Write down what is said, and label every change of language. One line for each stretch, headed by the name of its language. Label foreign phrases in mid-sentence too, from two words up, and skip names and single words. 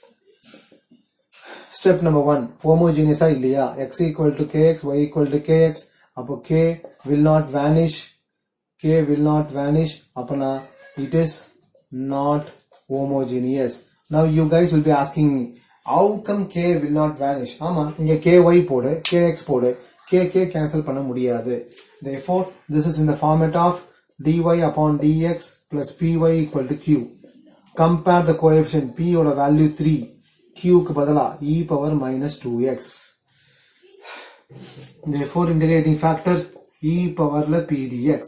English: Step number 1. Homogeneous illaya. X equal to kx, y equal to kx. Appo k will not vanish. K will not vanish. Apana it is not homogeneous. Now you guys will be asking me, how come k will not vanish?
Tamil: ஆமா, இங்க ky போடு, kx போடு. K cancel panna mudiyadhu.
English: Therefore, this is in the format of dy upon dx plus py equal to q. Compare the coefficient.
Tamil: P oda value 3.
English: Q
Tamil: கு பதிலா
English: e power minus 2x. Therefore, integrating factor e power la p dx.